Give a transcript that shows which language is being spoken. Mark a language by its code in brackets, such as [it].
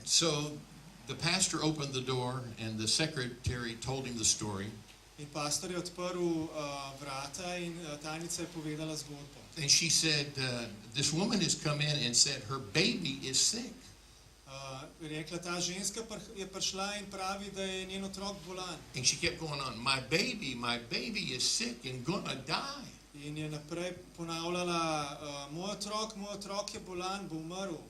[en] So the pastor opened the door and the secretary told him the story. [sl] In pastor je odprl vrata in tajnica je povedala zgodbo. [en] And she said, this woman has come in and said her baby is sick. [sl] Rekla, ta ženska je prišla in pravi, da je njen otrok bolan. [en] And she kept going on, my baby is sick and gonna die. [sl] In je naprej ponavljala, moj otrok je bolan, bo umrl.